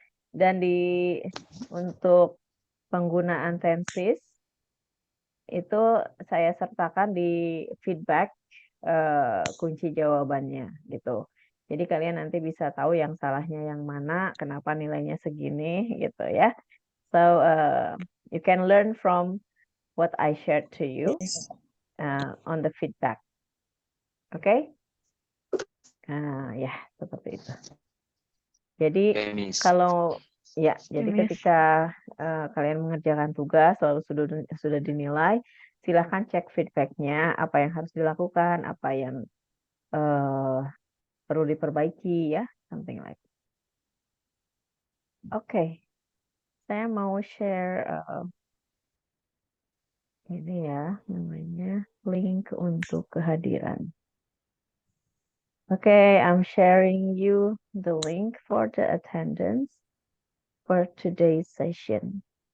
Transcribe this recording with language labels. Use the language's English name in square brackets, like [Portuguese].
[Indonesian] Dan untuk penggunaan tenses itu saya sertakan di feedback kunci jawabannya gitu. Jadi kalian nanti bisa tahu yang salahnya yang mana, kenapa nilainya segini gitu ya. [English] So you can learn from what I shared to you on the feedback. [Indonesian] Oke? Ya, seperti itu. Jadi [English] Okay, Miss. [Indonesian] kalau ya, jadi [English] Miss. [Indonesian] ketika kalian mengerjakan tugas lalu sudah dinilai, silahkan cek feedbacknya, apa yang harus dilakukan, apa yang perlu diperbaiki ya, [English] something like. [Indonesian] Oke, saya mau share ini ya, namanya link untuk kehadiran. [English] Okay, I'm sharing you the link for the attendance for today's session.